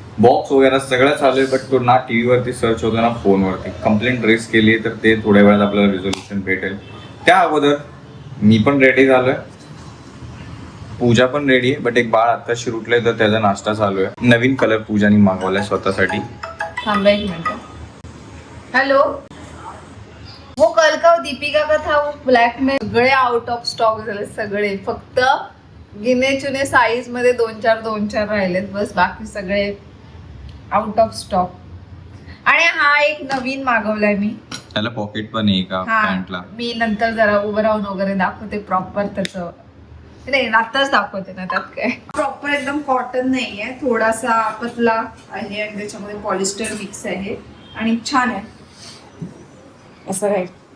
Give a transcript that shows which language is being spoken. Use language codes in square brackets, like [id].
[mr] Box वगैरे सगळं चालू आहे, बट तो ना टी व्हीवरती सर्च होतो ना फोनवरती. कंप्लेंट रेस केली आहे, तर ते थोड्या वेळात आपल्याला रिझोल्युशन भेटेल. त्या अगोदर मी पण रेडी झालो आहे, पूजा पण रेडी आहे, बट एक बाळ आत्ताशी उठलंय तर त्याचा नाश्ता चालू आहे. नवीन कलर पूजानी मागवलाय स्वतःसाठी. थांबा एक मिनिट. [hi] हेलो, वो कल का दीपिका का था, वो ब्लैक में [mr] सगळे आउट ऑफ स्टॉक झाले सगळे. फक्त गिने चुने साईज मध्ये दोन चार राहिलेत बस, बाकी सगळे आउट ऑफ स्टॉक. आणि हा एक नवीन मागवलाय मी. त्याला पॉकेट पण आहे का पॅन्टला? मी नंतर जरा उभं राहून वगैरे दाखवते प्रॉपर त्याचं. नाही, आताच दाखवते ना, त्यात काय प्रॉपर एकदम कॉटन नाहीये, थोडासा पतला आहे आणि त्याच्यामध्ये पॉलिस्टर मिक्स आहे आणि छान आहे असं आहे.